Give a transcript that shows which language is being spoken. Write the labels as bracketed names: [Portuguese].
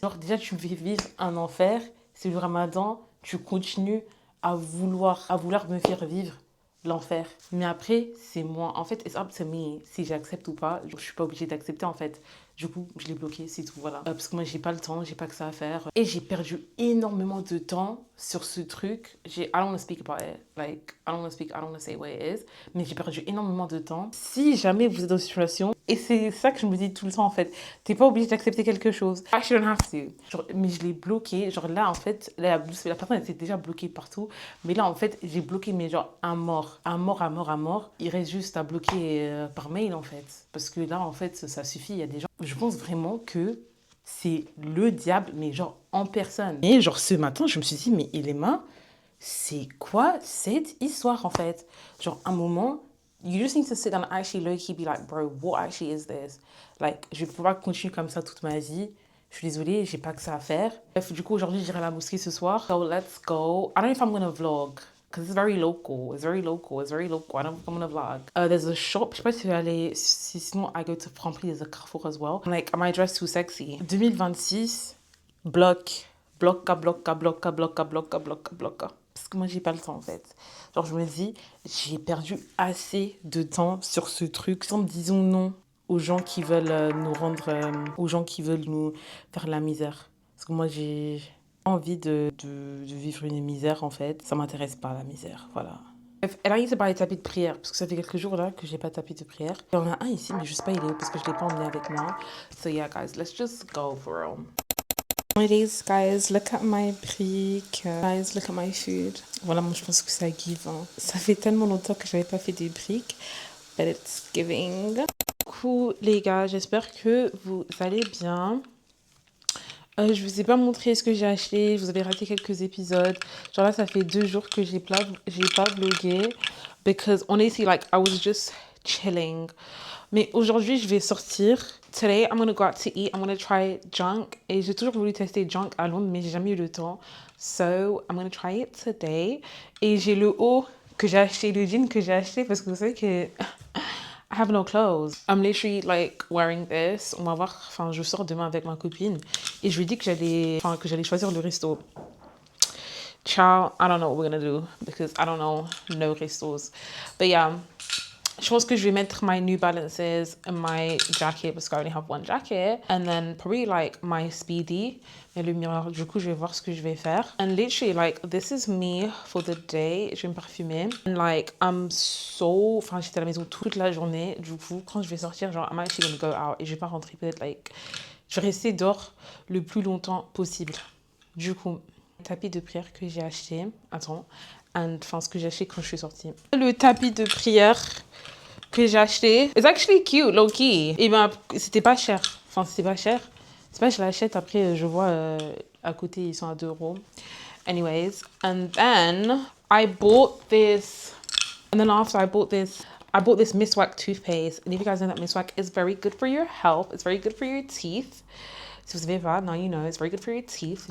[French] Genre déjà, tu me fais vivre un enfer, c'est le ramadan, tu continues à vouloir me faire vivre l'enfer. Mais après, c'est moi. En fait, [English] it's up to me [French] si j'accepte ou pas. Je suis pas obligée d'accepter en fait. Du coup, je l'ai bloqué, c'est tout, voilà. Parce que moi, j'ai pas le temps, j'ai pas que ça à faire. Et j'ai perdu énormément de temps sur ce truc. [English] I don't want to speak about it. Like, I don't want to say what it is. [French] Mais j'ai perdu énormément de temps. Si jamais vous êtes dans une situation, et c'est ça que je me dis tout le temps, en fait, t'es pas obligé d'accepter quelque chose. [English] I shouldn't have to. [French] Genre, mais je l'ai bloqué. Genre là, en fait, la personne était déjà bloquée partout. Mais là, en fait, j'ai bloqué, mais genre, un mort. Il reste juste à bloquer par mail, en fait. Parce que là, en fait, ça suffit. Il y a des gens... Je pense vraiment que c'est le diable, mais genre en personne. Et genre ce matin, je me suis dit, mais Elema, c'est quoi cette histoire en fait? Genre, un moment, [English] you just need to sit down and actually low-key be like, bro, what actually is this? [French] Like, je ne peux pas continuer comme ça toute ma vie. Je suis désolée, j'ai pas que ça à faire. Bref, du coup, aujourd'hui, j'irai à la mosquée ce soir. [English] So, let's go. I don't know if I'm gonna vlog. Because it's very local. It's very local. It's very local. I don't think I'm gonna vlog. There's a shop. [French] Je sais pas si aller. [English] Sinon, I go to Franprix. There's a Carrefour as well. I'm like, am I dressed too sexy? 2026, bloc. Bloca, bloca, bloca, bloca, bloca, bloca, bloca. [French] Parce que moi, j'ai pas le temps, en fait. Genre, je me dis, j'ai perdu assez de temps sur ce truc. Sans disons non aux gens qui veulent nous rendre... aux gens qui veulent nous faire la misère. Parce que moi, j'ai envie de vivre une misère, en fait. Ça m'intéresse pas, la misère. Voilà. Bref, elle a dit de parler de tapis de prière. Parce que ça fait quelques jours, là, que j'ai pas de tapis de prière. Il y en a un ici, mais je sais pas il est où. Parce que je l'ai pas emmené avec moi. [English] So yeah, guys, let's just go for real. Anyways, guys, look at my briques. Guys, look at my food. [French] Voilà, moi, je pense que ça give. Hein. Ça fait tellement longtemps que j'avais pas fait des briques. [English] But it's giving. [French] Coucou, les gars. J'espère que vous allez bien. Je vous ai pas montré ce que j'ai acheté. Je vous avais raté quelques épisodes. Genre là, ça fait 2 jours que j'ai pas vlogué. [English] Because honestly, like, I was just chilling. [French] Mais aujourd'hui, je vais sortir. [English] Today, I'm gonna go out to eat. I'm gonna try junk. [French] Et j'ai toujours voulu tester junk à Londres, mais j'ai jamais eu le temps. [English] So, I'm gonna try it today. [French] Et j'ai le haut que j'ai acheté, le jean que j'ai acheté, parce que vous savez que [English] I have no clothes. I'm literally like wearing this. [French] On va voir. Enfin, je sors demain avec ma copine. Et je lui dis que j'allais choisir le resto. Ciao. [English] I don't know what we're gonna do because I don't know no restos. But yeah. [French] Je pense que je vais mettre [English] my New Balances and my jacket [French] parce que [English] I only have one jacket. And then probably like my Speedy. [French] Et le miroir, du coup, je vais voir ce que je vais faire. [English] And literally, like, this is me for the day. [French] Je vais me parfumer. [English] And like, [French] enfin, j'étais à la maison toute la journée. Du coup, quand je vais sortir, genre, [English] I'm actually gonna go out. [French] Et je vais pas rentrer peut-être, like, je vais rester dehors le plus longtemps possible. Du coup, tapis de prière que j'ai acheté. Attends. Enfin, ce que j'ai acheté quand je suis sortie. Le tapis de prière que j'ai acheté. [English] It's actually cute, low key. [French] Et ben, c'était pas cher. Enfin, c'était pas cher. C'est pas, je l'achète, après, je vois à côté, ils sont à 2 euros. [English] Anyways, and then I bought this. And then after I bought this Miswak toothpaste. And if you guys know that Miswak is very good for your health. It's very good for your teeth. [French] Si vous savez pas, [English] now you know, it's very good for your teeth.